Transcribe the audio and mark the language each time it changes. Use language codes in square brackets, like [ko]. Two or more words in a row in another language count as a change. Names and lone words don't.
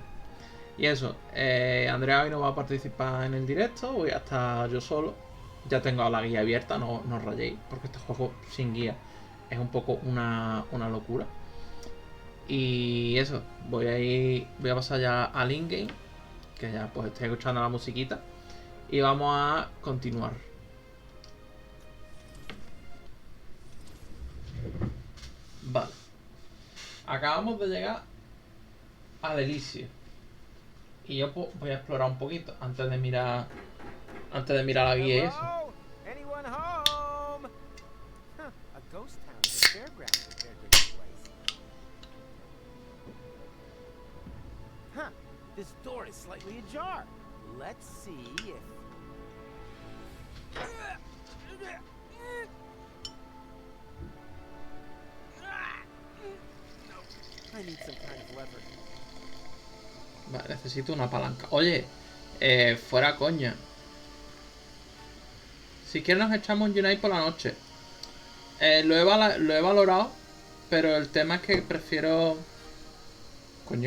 [es] Y eso, Andrea hoy no va a participar en el directo, voy a estar yo solo. Ya tengo la guía abierta, no rayéis, porque este juego sin guía es un poco una locura. Y eso, voy a pasar ya al in-game, que ya pues estoy escuchando la musiquita. Y vamos a continuar. Vale. Acabamos de llegar al Elíseo. Y yo pues, voy a explorar un poquito antes de mirar la guía y eso. [en] Anyone home? Huh, a ghost town is a fairground compared to this place. Huh, this door is slightly ajar. Let's see if... I need some kind of lever. [es] Vale, necesito una palanca. Oye, fuera coña. Si quieres nos echamos un Unite por la noche. Lo he valorado, pero el tema es que prefiero... Coño.